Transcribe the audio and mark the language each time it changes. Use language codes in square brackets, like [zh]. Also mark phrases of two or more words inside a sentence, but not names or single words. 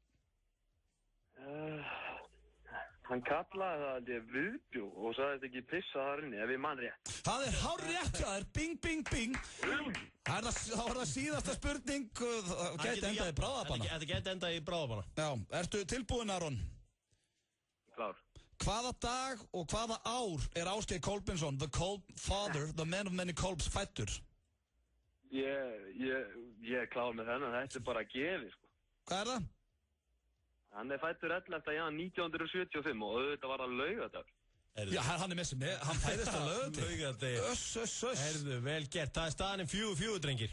[is] Hann kallaði það viðbjó og sagðist ekki pissa þar inni, ef ég mann rétt. Það er hárrétt, það er bing, bing, bing. Þá er það síðasta spurning, gæti endað í bráðabana. Þetta gæti endað í bráðabana. Já, ertu tilbúinn, Aron? Klár. Hvaða dag og hvaða ár er Ásgeir Kolbeinsson, [en] the Kolb father, the man of many Kolbs, fættur? [is] Ég er klár með þennan, þetta er bara gefið, sko. Hvað er það? Hann er fættur 11. jan 1975 og auðvitað var það laugardagur. Já, hann með sem hann fæðist á laugardegi. Herðu, vel gert. Það staðan 4-4, drengir.